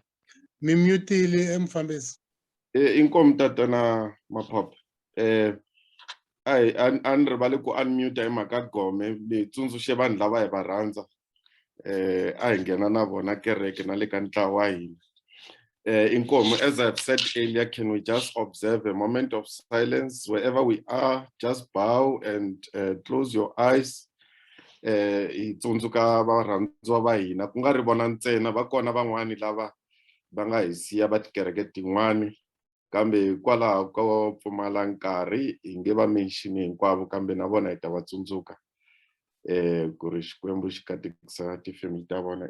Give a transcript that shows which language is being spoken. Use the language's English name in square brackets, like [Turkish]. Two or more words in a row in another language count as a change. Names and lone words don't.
[Tsonga] Mi mutile mufambisi? Inkomu tatana Maphope. A ni rivali ku unmute hi mhaka gome, ni tsundzuxe vanhu lava hi va rhandza. A hi nghena na vona kereke na le ka ntlawa wa hina. Inkomu, [English] as I've said earlier, can we just observe a moment of silence wherever we are? Just bow and close your eyes. [Tsonga] Hi tsundzuka varhandziwa va hina, ku nga ri vona ntsena, va kona van'wani lava va nga hi siya va tikereke tin'wani, kambe kwalaho ko pfumala nkarhi hi nge va mention hinkwavo, kambe na vona hi ta va tsundzuka ku ri Xikwembu xi katekisa tifemili ta vona.